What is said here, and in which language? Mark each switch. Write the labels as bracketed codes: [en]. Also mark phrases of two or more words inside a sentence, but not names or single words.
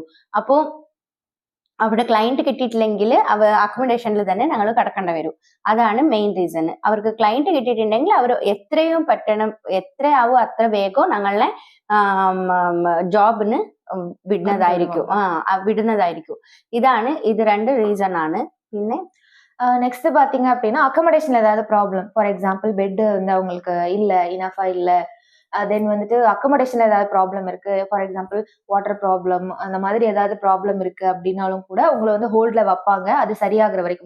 [ml] അപ്പോ അവിടെ ക്ലയന്റ് കിട്ടിയിട്ടില്ലെങ്കിൽ അക്കോമഡേഷനിൽ തന്നെ ഞങ്ങൾ കിടക്കേണ്ടി വരും. അതാണ് [en] main reason. [ml] അവർക്ക് ക്ലയന്റ് കിട്ടിയിട്ടുണ്ടെങ്കിൽ അവർ എത്രയും പറ്റണം, എത്രയാവും അത്ര വേഗം ഞങ്ങളെ ജോബിന് വിടുന്നതായിരിക്കും. ഇത് 2 റീസൺ ആണ്. പിന്നെ [ta] நெக்ஸ்ட் பாத்தீங்க அப்படின்னா அக்கமடேஷன்ல ஏதாவது ப்ராப்ளம், [en] for example [ta] பெட் வந்து அவங்களுக்கு இல்ல, இனஃபா இல்ல, தென் வந்துட்டு அக்கமடேஷன்ல ஏதாவது ப்ராப்ளம் இருக்கு, [en] for example water problem, [ta] அந்த மாதிரி ஏதாவது ப்ராப்ளம் இருக்கு அப்படின்னாலும் கூட உங்களை வந்து ஹோல்ட்ல வைப்பாங்க அது சரியாகிற வரைக்கும்.